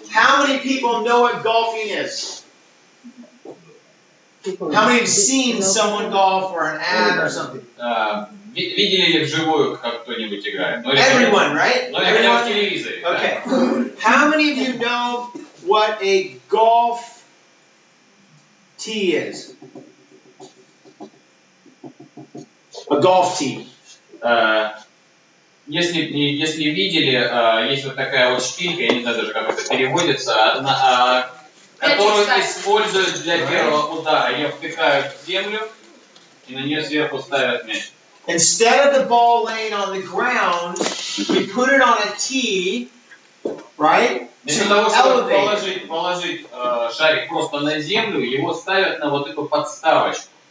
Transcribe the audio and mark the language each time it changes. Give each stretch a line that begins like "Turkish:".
English: How many people know what golfing is? How many have seen someone golf or an ad or something?
Russian: Видели ли вживую, как кто-нибудь играет?
English: Everyone, right?
Russian: Ну, или хотя бы в телевизоре.
English: Okay. How many of you know what a golf tee is? A golf tee.
Russian: Если видели, есть вот такая вот шпилька, я не знаю даже, как это переводится, которую используют для первого удара. Ее впихают в землю и на нее сверху ставят мяч.
English: Instead of the ball laying on the ground, we put it on a tee, right?
Russian: Вместо того, чтобы положить шарик просто на землю, его ставят на вот эту подставочку.